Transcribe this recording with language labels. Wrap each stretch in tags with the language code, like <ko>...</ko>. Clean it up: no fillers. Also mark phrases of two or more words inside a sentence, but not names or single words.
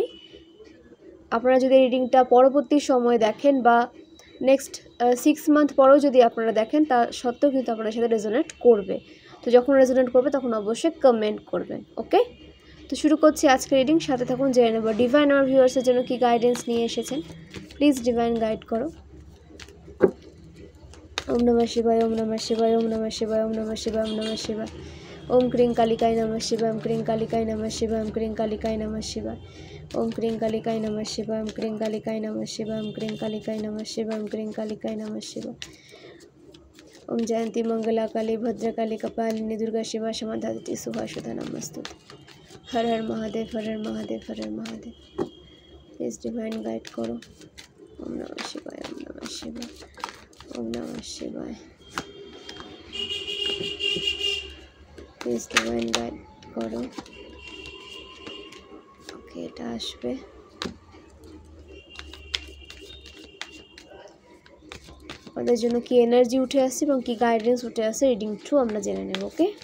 <bn>আপনারা যদি রিডিংটা পরবর্তী সময় দেখেন বা</bn> <en>next 6 month</en> <bn>পরেও যদি আপনারা দেখেন, তা সত্ত্বেও কিন্তু আপনাদের সাথে রেজোনেট করবে। তো যখন রেজোনেট করবে তখন অবশ্যই কমেন্ট করবেন, ওকে? তো শুরু করছি আজকে রিডিং। সাথে থাকুন, জেনে নেব ডিভাইন আমার ভিউয়ার্সের জন্য কি গাইডেন্স নিয়ে এসেছেন।</bn> <en>please divine guide</en> <bn>করো।</bn> <sa>ওম নমঃ শিবায়, ওম নমঃ শিবায়, ওম নমঃ শিবায়, ওম নমঃ শিবায়, ওম নমঃ শিবায়। ওম ক্রিং কালিকায় নমঃ শিবায়, ওম ক্রিং কালিকায় নমঃ শিবায়, ওম ক্রিং কালিকায় নমঃ শিবায়। ওম ক্রিং কালিকায় নমঃ শিবায়, ওম ক্রিং কালিকায় নমঃ শিবায়, ওম ক্রিং কালিকায় নমঃ শিবায়, ওম ক্রিং কালিকায় নমঃ শিবায়। ওম জয়ন্তী মঙ্গলা কালী ভদ্রকালী কপালিনী দুর্গা শিবা সমাধাতি সুভাষুধা নমস্তুতে। হর হর মহাদেব, হর হর মহাদেব, হর হর মহাদেব।</sa> <en>please divine guide</en> <bn>করো।</bn> <sa>ওম নমঃ শিবায়, ওম নমঃ শিবায়, ওম নমঃ শিবায়।</sa> <en>please divine guide</en> <bn>করো। ওকে, এটা আসবে। আমাদের জন্য কি এনার্জি উঠে আসছে এবং কি গাইডেন্স উঠে আসছে</bn> <en>reading through</en> <bn>আমরা জেনে নেব, ওকে?</bn>